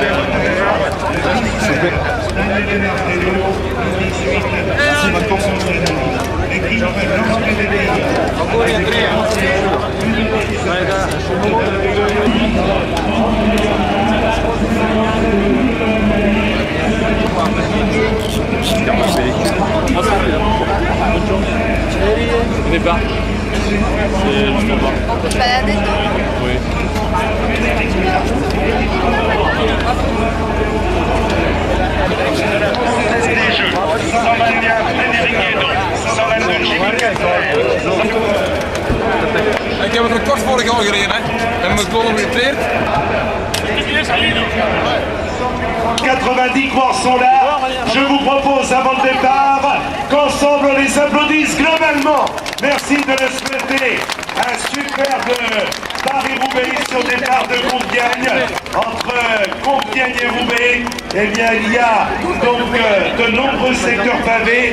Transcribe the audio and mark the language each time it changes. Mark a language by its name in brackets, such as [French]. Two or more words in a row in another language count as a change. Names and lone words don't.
[French] On est pas. C'est justement pas. On peut se balader? Oui. [Dutch] Ik heb het record vorig jaar gereden, hè. En we komen weer trainen. [French] 90 coureurs sont là. Je vous propose avant le départ qu'ensemble on les applaudisse globalement. Merci de le souhaiter. Un superbe Paris-Roubaix sur départ de Compiègne. Entre Compiègne et Roubaix, eh bien, il y a donc de nombreux secteurs pavés.